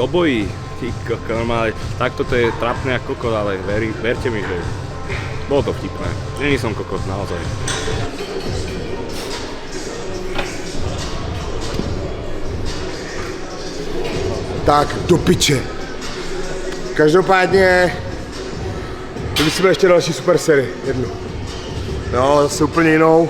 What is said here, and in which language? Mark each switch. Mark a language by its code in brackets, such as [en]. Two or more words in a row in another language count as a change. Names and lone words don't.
[sk] Ty koko, normálne, takto to je trapné ako kokot, ale verte mi, že bolo to vtipné. Není som kokot, naozaj. Tak, do piče. [cs] Každopádně vymyslíme ještě další super sérii, jednu. No, zase úplně jinou.